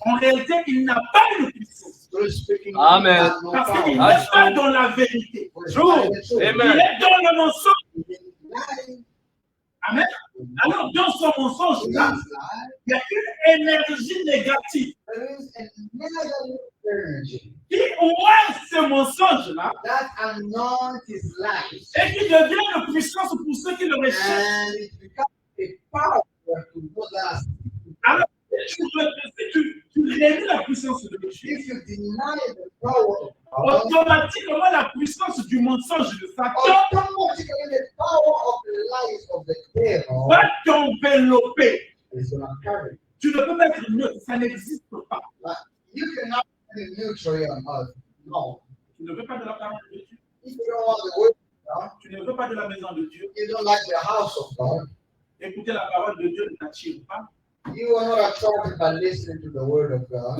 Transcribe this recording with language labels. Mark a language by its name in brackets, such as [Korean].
[French] En réalité, il n'a pas une puissance. [English] Truly speaking, Amen. he has no [French] Parce qu'il [English] power. [French] n'est pas dans la vérité. [English] True. [French] Il [English] Amen. [French] est dans le mensonge. [English] He is lying. Amen. [French] Alors, dans son mensonge, [English] He [French] là, [English] is lying. [French] il y a une énergie négative [English] There is a negative energy [French] qui ouvre ce mensonge-là [English] that anoints his life, [French] et qui devient une puissance pour ceux qui le recherchent. [English] and it becomes a power to those that [French] Alors, si tu réduis la puissance de Dieu, [English] if you deny the power of God, [French] automatiquement la puissance du mensonge de Satan [English] automatically the power of the life of the devil [French] va t'envelopper. [English] is going to carry. [French] Tu ne peux pas être neutre, ça n'existe pas. [English] Like, you cannot be neutral on earth. No. [French] Tu ne veux pas de la parole de Dieu, [English] If you don't want the word of God, [French] tu ne veux pas de la maison de Dieu, [English] you don't like the house of God, [French] écouter la parole de Dieu ne t'attire pas. [English] you are not attracted by listening to the word of God.